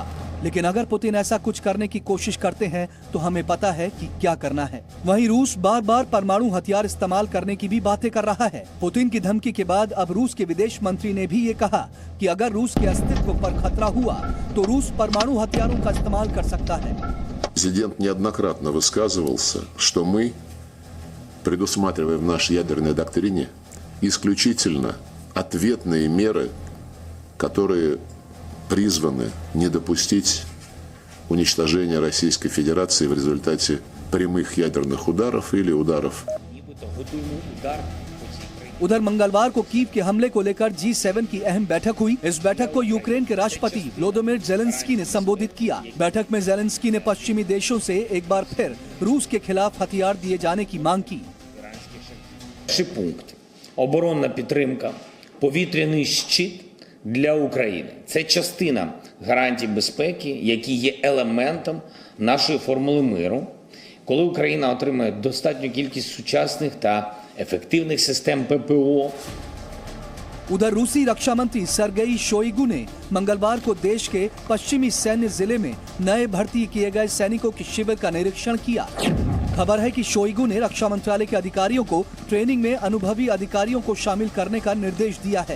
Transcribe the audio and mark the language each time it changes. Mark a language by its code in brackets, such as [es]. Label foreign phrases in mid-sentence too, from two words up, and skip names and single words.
[hi] लेकिन अगर पुतिन ऐसा कुछ करने की कोशिश करते हैं तो हमें पता है कि क्या करना है। वहीं रूस बार बार परमाणु हथियार इस्तेमाल करने की भी बातें कर रहा है। पुतिन की धमकी के बाद अब रूस के विदेश मंत्री ने भी ये कहा कि अगर रूस के अस्तित्व पर खतरा हुआ तो रूस परमाणु हथियारों का इस्तेमाल कर सकता है। [ru] Президент неоднократно высказывался, что мы предусматриваем в нашей ядерной доктрине исключительно ответные меры, которые призваны не допустить уничтожения Российской Федерации в результате прямых ядерных ударов или ударов. [hi] उधर मंगलवार को कीव के हमले को लेकर G7 की अहम बैठक हुई। इस बैठक को यूक्रेन के राष्ट्रपति व्लोदिमीर ज़ेलेंस्की ने संबोधित किया। बैठक में ज़ेलेंस्की ने पश्चिमी देशों से एक बार फिर रूस के खिलाफ हथियार दिए जाने की मांग की। [uk] Пункт. Оборонна підтримка, повітряний щит для України. Це частина гарантій безпеки, які є елементом нашої формули миру. Коли Україна отримає достатню кількість сучасних та ефективних систем ППО. [hi] उधर रूसी रक्षा मंत्री सर्गेई शोइगु ने मंगलवार को देश के पश्चिमी सैन्य जिले में नए भर्ती किए गए सैनिकों के शिविर का निरीक्षण किया। खबर है कि शोइगु ने रक्षा मंत्रालय के अधिकारियों को ट्रेनिंग में अनुभवी अधिकारियों को शामिल करने का निर्देश दिया है।